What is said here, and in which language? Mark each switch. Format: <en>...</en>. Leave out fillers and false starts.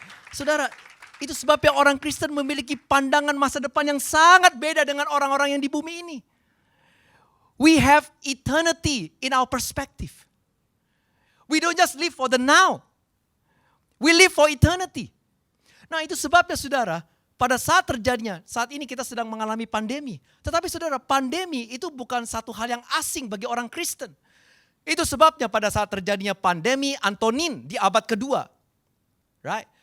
<id>Saudara, itu sebabnya orang Kristen memiliki pandangan masa depan yang sangat beda dengan orang-orang yang di bumi ini.</id> <en>We have eternity in our perspective. We don't just live for the now. We live for eternity.</en> <id>Nah itu sebabnya saudara, pada saat terjadinya, saat ini kita sedang mengalami pandemi. Tetapi saudara, pandemi itu bukan satu hal yang asing bagi orang Kristen. Itu sebabnya pada saat terjadinya pandemi Antonin di abad kedua.</id> <en>Right?</en>